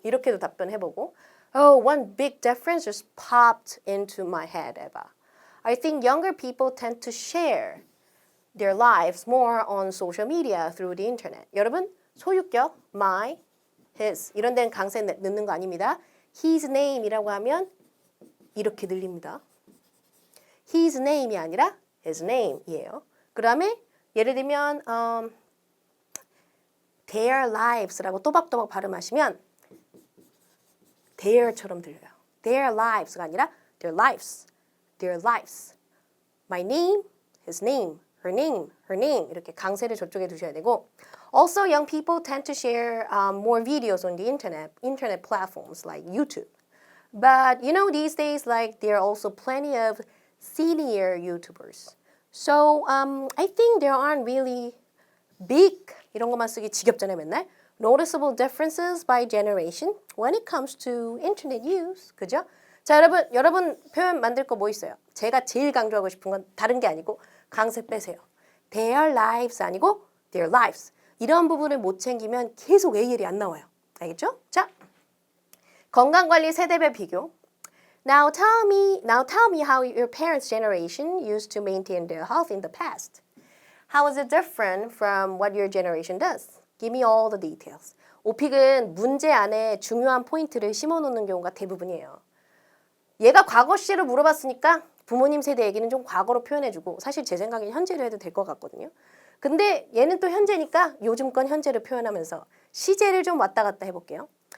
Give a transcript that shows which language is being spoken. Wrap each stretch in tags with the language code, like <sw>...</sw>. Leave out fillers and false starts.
<ko>이렇게도 답변해보고</ko> <en>Oh, one big difference just popped into my head, Eva. I think younger people tend to share their lives more on social media through the internet.</en> <ko>여러분, 소유격, my, his 이런 데는 강세 넣는 거 아닙니다. His name이라고 하면 이렇게 들립니다. His name이 아니라 his name이에요. 그 다음에 예를 들면</ko> <en>their lives</en> <ko>라고 또박또박 발음하시면 their처럼 들려요. Their lives가 아니라</ko> <en>their lives, their lives. My name, his name, her name, her name</en> <ko>이렇게 강세를 저쪽에 두셔야 되고</ko> <en>also young people tend to share more videos on the internet platforms like YouTube. But you know these days like there are also plenty of senior YouTubers. So I think there aren't really big</en> <ko>이런 것만 쓰기 지겹잖아요 맨날.</ko> <en>Noticeable differences by generation when it comes to internet use.</en> <ko>그죠? 자 여러분 표현 만들 거 뭐 있어요? 제가 제일 강조하고 싶은 건 다른 게 아니고 강세 빼세요.</ko> <en>Their lives</en> <ko>아니고</ko> <en>their lives.</en> <ko>이런 부분을 못 챙기면 계속 AL이 안 나와요. 알겠죠? 자, 건강관리 세대별 비교.</ko> <en>Now tell me how your parents' generation used to maintain their health in the past. How is it different from what your generation does? Give me all the details.</en> <ko>오픽은 문제 안에 중요한 포인트를 심어놓는 경우가 대부분이에요. 얘가 과거 시제를 물어봤으니까 부모님 세대 얘기는 좀 과거로 표현해주고 사실 제 생각엔 현재로 해도 될 것 같거든요. 근데 얘는 또 현재니까 요즘 건 현재로 표현하면서 시제를 좀 왔다 갔다 해볼게요.</ko>